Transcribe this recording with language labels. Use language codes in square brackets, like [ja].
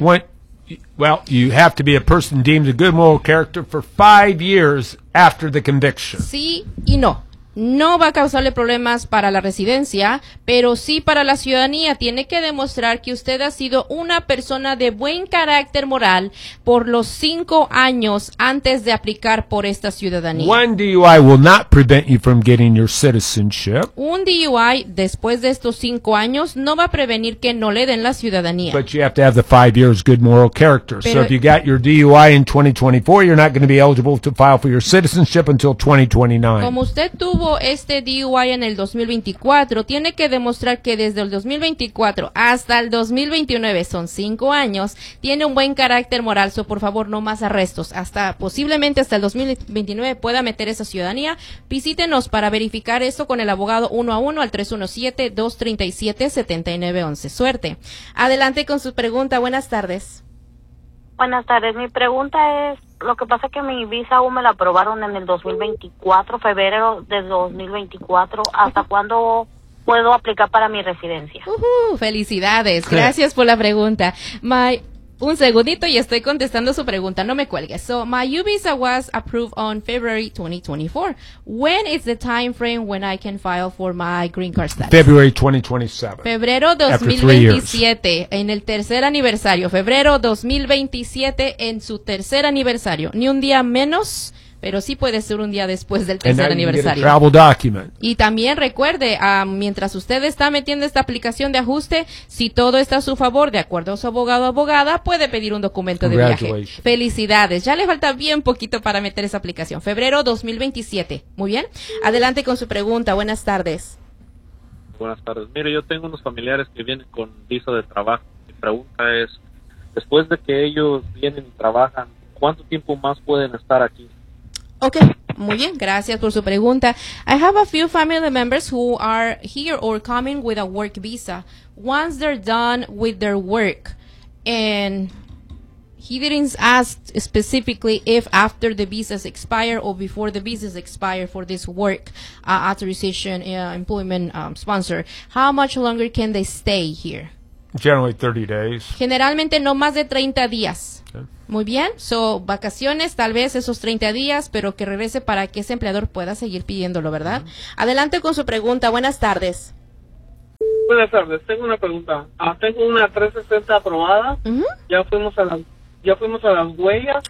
[en] Well, you have to be a person deemed a good moral character for 5 years after the conviction. [es] Sí y no. No va a causarle problemas para la residencia, pero sí para la ciudadanía. Tiene que demostrar que usted ha sido una persona de buen carácter moral por los 5 años antes de aplicar por esta ciudadanía. [en] One DUI will not prevent you from getting your citizenship. [es] Un DUI después de estos 5 años no va a prevenir que no le den la ciudadanía. [en] But you have to have the 5 years good moral character. Pero, so if you got your DUI in 2024, you're not going to be eligible to file for your citizenship until 2029. [es] Como usted tuvo este DUI en el 2024, tiene que demostrar que desde el 2024 hasta el 2029, son 5 años, tiene un buen carácter moral, so por favor no más arrestos, hasta posiblemente hasta el 2029 pueda meter esa ciudadanía. Visítenos para verificar eso con el abogado 1-1 al 317-237-7911. Suerte. Adelante con su pregunta. Buenas tardes. Buenas tardes, mi pregunta es, lo que pasa es que mi visa U me la aprobaron en el 2024, febrero de 2024, ¿hasta cuándo puedo aplicar para mi residencia? Felicidades, gracias por la pregunta. Un segundito y estoy contestando su pregunta, no me cuelgues. [en] So, my U visa was approved on February 2024. When is the time frame when I can file for my green card status? February 2027. [es] Febrero 2027, en el tercer aniversario. Febrero 2027, en su tercer aniversario. Ni un día menos, pero sí puede ser un día después del tercer aniversario. [en] Travel document. [es] Y también recuerde, mientras usted está metiendo esta aplicación de ajuste, si todo está a su favor, de acuerdo a su abogado o abogada, puede pedir un documento de viaje. Felicidades. Ya le falta bien poquito para meter esa aplicación. Febrero 2027. Muy bien. Adelante con su pregunta. Buenas tardes. Buenas tardes. Mire, yo tengo unos familiares que vienen con visa de trabajo. Mi pregunta es, después de que ellos vienen y trabajan, ¿cuánto tiempo más pueden estar aquí? Okay, muy bien, gracias por su pregunta. [en] I have a few family members who are here or coming with a work visa. Once they're done with their work, and he didn't ask specifically if after the visas expire or before the visas expire for this work authorization, employment sponsor, how much longer can they stay here? Generally 30 days. [es] Generalmente no más de 30 días. Muy bien, so vacaciones, tal vez esos 30 días, pero que regrese para que ese empleador pueda seguir pidiéndolo, ¿verdad? Adelante con su pregunta, buenas tardes. Buenas tardes, tengo una pregunta. Tengo una 360 aprobada, ya fuimos a las huellas,